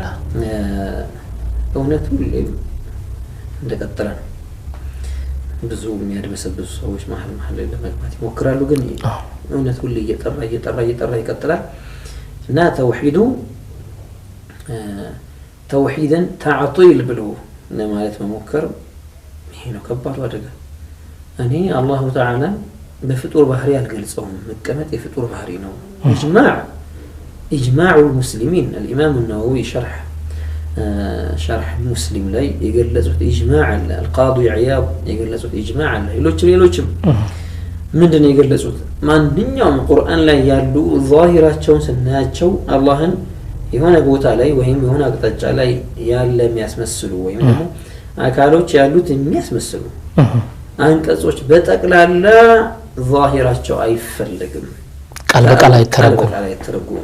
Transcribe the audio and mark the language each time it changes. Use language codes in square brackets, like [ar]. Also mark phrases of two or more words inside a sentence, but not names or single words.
[am] እውነቱ እንደቀጠለ ነው። ብዙ የሚያድበሰብሱ ሰዎች መሀል ላይ ለመግባት ይሞክራሉ። ግን እውነቱ ሁሉ እየጠራ ይቀጥላል እና ተውሂዱ ተውሂድን تعطيل ብሎ ለማለት መሞከር ይሄ ነው ከባድ አደጋ። እኔ [ar] الله تعالى [am] በፍጡር ባህሪ አልገልጸውም። መቀመጥ የፍጡር ባህሪ ነው። [ar] إجماع المسلمين الإمام النووي شرح مسلم [am] ላይ የገለጹት إجماع አለ። القاضي عياض የገለጹት إجماع አለ። ሌሎችም ምንድነው የገለጹት? ማንኛውም ቁርአን ላይ ያሉ ዛሂራቸውን ስናያቸው አላህን የሆነ ቦታ ላይ ወይም የሆነ አቅጣጫ ላይ ያለ የሚያስመስሉ ወይም ደግሞ አካሎች ያሉት የሚያስመስሉ አንቀጾች በጠቅላላ ዛሂራቸው አይፈልግም። ቃል በቃል አይተረጎም።